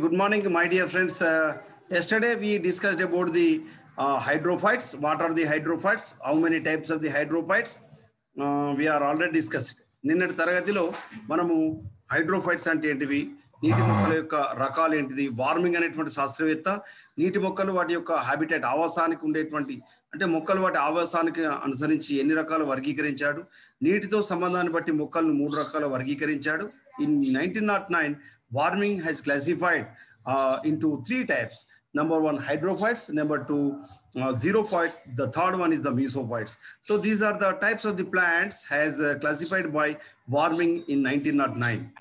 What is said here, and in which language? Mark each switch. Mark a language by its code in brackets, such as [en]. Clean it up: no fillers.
[en] Good morning, my dear friends. Yesterday we discussed about the hydrophytes. What are the hydrophytes? How many types of the hydrophytes? We are already discussed. [te] నిన్నటి తరగతిలో మనము hydrophytes అంటే ఏంటివి, నీటి మొక్కల యొక్క రకాలు ఏంటిది, వార్మింగ్ అనేటువంటి శాస్త్రవేత్త నీటి మొక్కలు వాటి యొక్క హ్యాబిటేట్ ఆవాసానికి ఉండేటువంటి అంటే మొక్కలు వాటి ఆవాసానికి అనుసరించి ఎన్ని రకాలు వర్గీకరించాడు, నీటితో సంబంధాన్ని బట్టి మొక్కలను 3 రకాలు వర్గీకరించాడు. [en] In 1909, warming has classified into 3 types. Number 1, hydrophytes. Number 2, xerophytes. The third one is the mesophytes. So these are the types of the plants has classified by warming in 1909.